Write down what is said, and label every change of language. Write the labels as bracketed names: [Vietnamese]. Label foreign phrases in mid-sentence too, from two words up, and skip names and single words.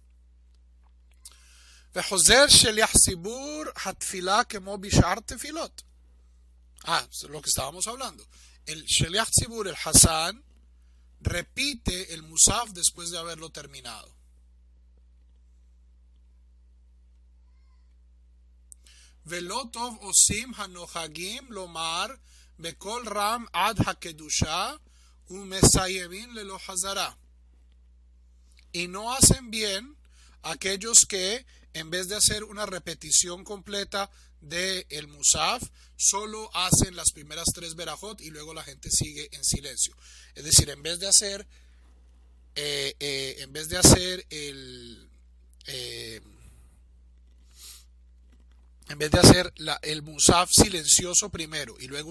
[Hebrew] וחוזר שליח ציבור התפילה כמו בשאר תפילות. [Spanish] Lo que estábamos hablando. El [Hebrew] שליח ציבור, [Spanish] el Hassan, repite el Musaf después de haberlo terminado. [Hebrew] ולא טוב עושים הנוהגים לומר בקול רם עד הקדושה ומסיימים ללא חזרה. [Spanish] Y no hacen bien aquellos que, en vez de hacer una repetición completa de el Musaf, solo hacen las primeras tres verajot y luego la gente sigue en silencio. Es decir, en vez de hacer en vez de hacer el Musaf silencioso primero y luego